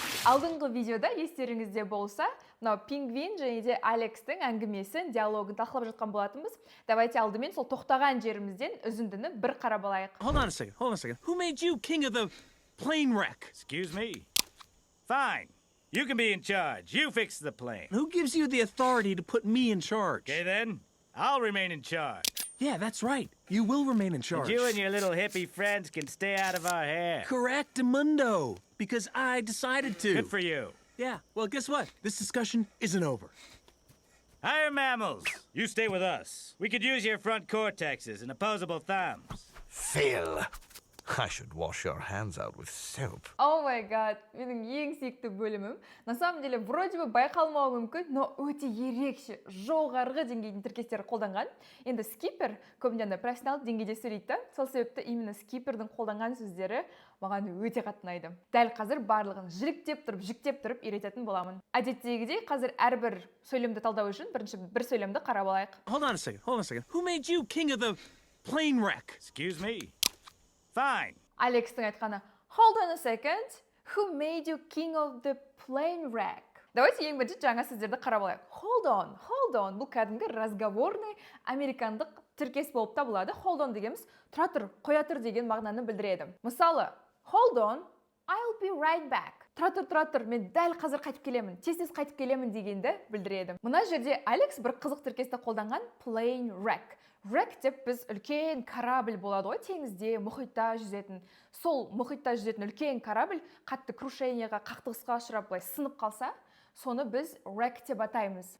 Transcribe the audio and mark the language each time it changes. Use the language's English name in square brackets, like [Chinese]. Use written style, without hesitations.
[Kazakh] Алдыңғы видеода естеріңізде болса, мынау Пингвин және де Алекстің әңгімесін, диалогын талқылап жатқан болатынбыз. Давайте алдымен сол тоқтаған жерімізден үзіндіні бір қарап алайық. [English] Hold on a second. Who made you king of the plane wreck? Excuse me? Fine. You can be in charge. You fix the plane. Who gives you the authority to put me in charge? Okay then, I'll remain in charge. Yeah, that's right. You will remain in charge. You and your little hippie friends can stay out of our hair. Correct, Mundo. Because I decided to. Good for you. Yeah, well, guess what? This discussion isn't over. Higher mammals, you stay with us. We could use your front cortexes and opposable thumbs. Phil, I should wash your hands out with soap. Oh my god, [Kazakh] менің ең сүйікті бөлімім. [Russian] На самом деле, вроде бы [Kazakh] байқалмауы мүмкін, но өте ерекше, жоғарғы деңгейдің тіркестері қолданған. Енді скипер көбінде профессионал деңгейде сөйлейді, сол себепті именно скипердің қолданған сөздері маған өте қатты ұнайды. Дәл қазір барлығын жүктеп тұрып үйрететін боламын. Әдеттегідей, қазір әрбір сөйлемді талдау үшін бірінші бір сөйлемді қарап алайық. [English] Hold on a second. Who made you king of the plane wreck? Excuse me? Fine. [Kazakh] Алекстің айтқаны, [English] hold on a second, who made you king of the plane wreck? [Kazakh] Давайте ең бірінші жаңа сөздерді қарап алайық. Hold on, бұл кәдімгі разговорный американдық тіркес болып табылады. Hold on дегеніміз тұра тұр, қоя тұр деген мағынаны білдіреді. Мысалы, [English] hold on, I'll be right back. [Kazakh] Тұра тұр, мен дәл қазір қайтып келемін, тез қайтып келемін дегенді білдіреді. Мына жерде Алекс бір қызық тіркесті қолданған plane wreck. Wreck деп біз үлкен корабль болады ғой, теңізде, мұхитта жүзетін. Сол мұхитта жүзетін үлкен корабль қатты крушенияға, қақтығысқа ұшырап, сынып қалса, соны біз wreck деп атаймыз.